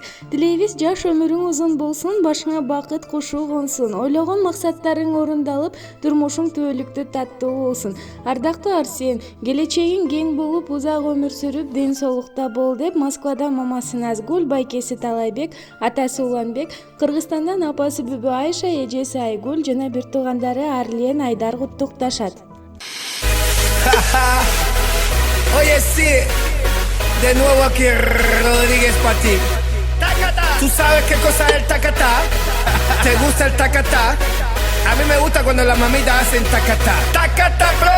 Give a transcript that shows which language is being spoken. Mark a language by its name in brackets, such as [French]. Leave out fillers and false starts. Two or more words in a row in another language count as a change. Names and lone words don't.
[Kyrgyz] Тилейбиз жаш өмүрүң узун болсун, башыңа бакыт кушу консун, ойлогон максаттарың орундалып, турмушуң түбөлүктүү таттуу болсун. Ардактуу Арсен, келечегиң кең болуп, узак өмүр сүрүп, ден соолукта бол деп Москвадан мамасы Назгуль, байкеси Талайбек, атасы Уланбек, Кыргызстандан апасы Бүбү Айша, эжеси Айгүл жана бир туугандары Арлен, Айдар куттукташат. [Spanish] Oye, sí, de nuevo aquí Rodríguez para ti. ¿Tú sabes qué cosa es el tacatá? ¿Te gusta el tacatá? A mí me gusta cuando las mamitas hacen tacatá. Tacatá, bro.